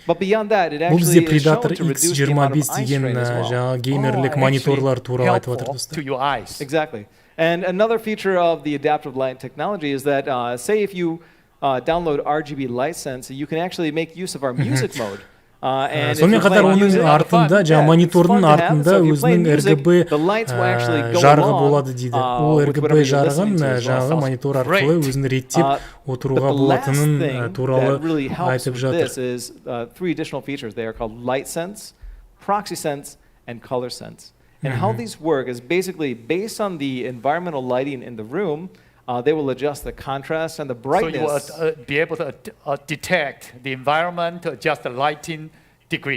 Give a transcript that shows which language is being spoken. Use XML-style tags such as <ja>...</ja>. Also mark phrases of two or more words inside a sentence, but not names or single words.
<en>But beyond that, it actually is shown to reduce the amount of eye strain as well. Helpful to your eyes. Exactly. And another feature of the adaptive light technology is that, say if you download RGB Light Sense, you can actually make use of our music mode.</en> <kk>Сонымен қатар оның артында, монитордың артында өзінің RGB жарығы болады дейді. Ол RGB жарығын жаңағы монитор арқылы өзін реттеп отыруға болатынын туралы айтып жатыр.</kk> <en>This is three additional features. They are called Light Sense, Proxy Sense, and Color Sense. And how these work is basically based on the environmental lighting in the room. They will adjust the contrast and the brightness. So you will be able to detect the environment, to adjust the lighting degree.</en>